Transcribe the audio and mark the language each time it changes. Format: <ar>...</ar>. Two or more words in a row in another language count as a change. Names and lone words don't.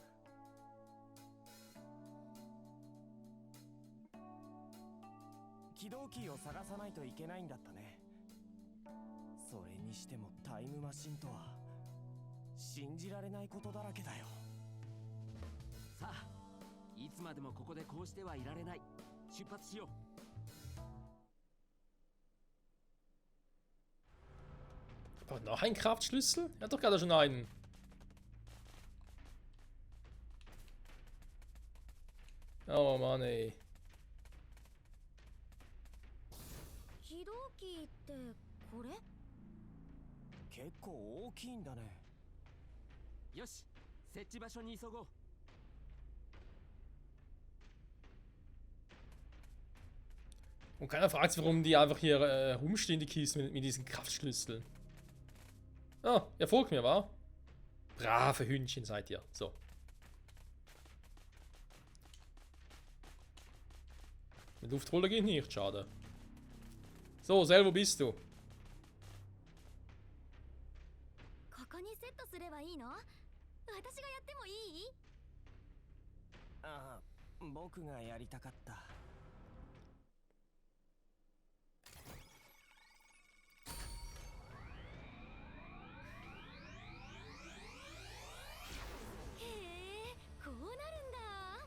<ja>起動キーを探さないといけないんだったね。それにしてもタイムマシンとは信じられないことだらけだよ。さあ、いつまでもここでこうしてはいられない。出発しよう。</ja> <de>Braucht noch einen Kraftschlüssel? Er hat doch gerade schon einen. Oh Mann, ey. 起動機ってこれ？結構大きいんだね。よし、設置場所に急ごう。 Und keiner fragt sich, warum die einfach hier rumstehen, die Kisten mit diesen Kraftschlüsseln. Ah, ihr folgt mir, wa? Brave Hündchen seid ihr. So. Mit Luftroller geht nicht, schade. So, Sel, wo bist du?</de> <ja>ここにセットすればいいの？私がやってもいい？ああ、僕がやりたかった。へえ、こうなるんだ。</ja>